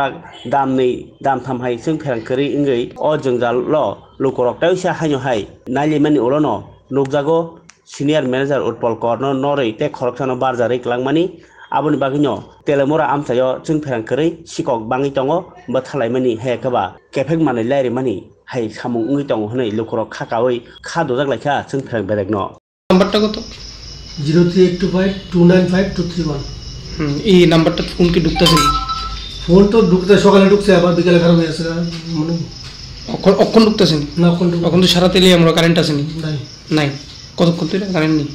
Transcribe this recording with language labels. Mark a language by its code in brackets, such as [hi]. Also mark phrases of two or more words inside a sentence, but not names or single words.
[trp] दामनै दामथामहाय जों फेरां करै इंगै अ जों जाल लुकरक ताइसा हायनो नायलेमानि उलनो नुकजागो [en] senior manager [trp] उत्पल कर नरै ते खरकसानो बारजारै क्लांमानि आबुनि बागैनो तेलेमरा आमसायो जों फेरां करै सिकक बाङै दङ बथालायमानि हेकबा केफेक मानै लायरे मानि हाय सामुं उङै दङ हनै लुकरक खाकावै खादजागलायखा जों फेरां बेरेगनो [bn] নাম্বারটা কত 03825295231 এই নাম্বারটা ফোন কি ঢুকতেছে না ফোন তো ঢুকতে সকালে ঢুকছে আবার বিকেলে খারাপ হয়ে আছে মানে অক্ষণ ঢুকতেছে না এখন তো সারা তেলে আমরা কারেন্ট আসেনি নাই নাই কতক্ষণ ধরে কারেন্ট নেই